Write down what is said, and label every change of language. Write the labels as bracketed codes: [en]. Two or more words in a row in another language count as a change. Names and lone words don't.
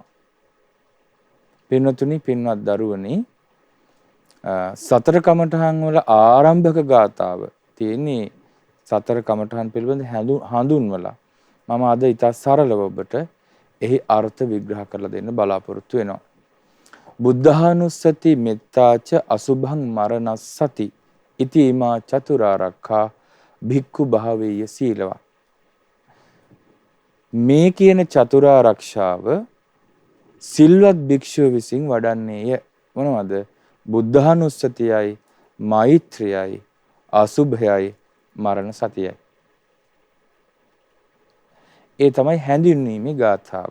[si] පින්වතුනි, පින්වත් දරුවනි, සතර කමඨහන් වල ආරම්භක ගාථාව තියෙන්නේ සතර කමඨහන් පිළිබඳ හඳුන්වලා මම අද ඉතා සරලව ඔබට එහි අර්ථ විග්‍රහ කරලා දෙන්න බලාපොරොත්තු වෙනවා. [pi] බුද්ධානුස්සති, මෙත්තාච, අසුභං මරණස්සති ඉති ඉමා චතුරාර්යඛා භික්ඛු භාවේය සීලවා. [si] මේ කියන චතුරාර්යක්ෂාව සිල්වත් භික්ෂුව විසින් වඩන්නේය. මොනවද? බුද්ධානුස්සතියයි, මෛත්‍රියයි, අසුභයයි, මරණ සතියයි. ඒ තමයි හැඳින්වීමේ ගාථාව.